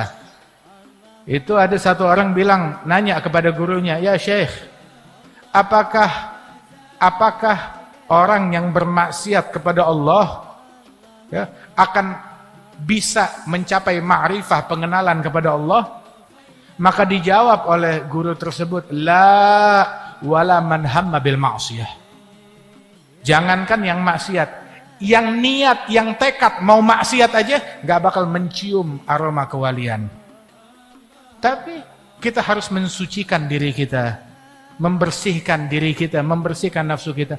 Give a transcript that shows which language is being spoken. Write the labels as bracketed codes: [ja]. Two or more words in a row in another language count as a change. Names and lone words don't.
[id] Itu ada satu orang bilang, nanya kepada gurunya, ya Syekh, apakah orang yang bermaksiat kepada Allah akan bisa mencapai ma'rifah, pengenalan kepada Allah? Maka dijawab oleh guru tersebut, [ar] لا ولا من همّ بالمعصية. [id] Jangankan yang maksiat, yang niat, yang tekad mau maksiat aja gak bakal mencium aroma kewalian. Tapi kita harus mensucikan diri kita, membersihkan diri kita, membersihkan nafsu kita.